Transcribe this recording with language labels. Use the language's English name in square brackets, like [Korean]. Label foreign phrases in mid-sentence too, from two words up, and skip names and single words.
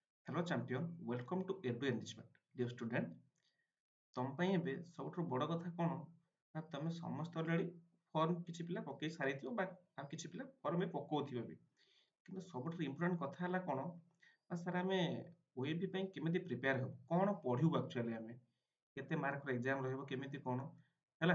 [English] Hello champion, welcome to Edu Enrichment. Dear student, [Odia] ତମ ପାଇଁ ଏବେ ସବୁଠୁ ବଡ଼ କଥା କଣ ନା ତମେ ସମସ୍ତେ [English] already form [Odia] କିଛି ପିଲା ପକେଇ ସାରିଥିବ ବା ଆଉ କିଛି ପିଲା ଫର୍ମ ପକଉଥିବ ବି। କିନ୍ତୁ ସବୁଠୁ ଇମ୍ପୋର୍ଟାଣ୍ଟ କଥା ହେଲା କଣ ନା ସାର୍ ଆମେ OAV ପାଇଁ କେମିତି ପ୍ରିପେୟାର ହେବୁ, କଣ ପଢିବୁ ଆକ୍ଚୁଆଲି ଆମେ, କେତେ ମାର୍କର ଏକ୍ଜାମ ରହିବ, କେମିତି କଣ ହେଲା।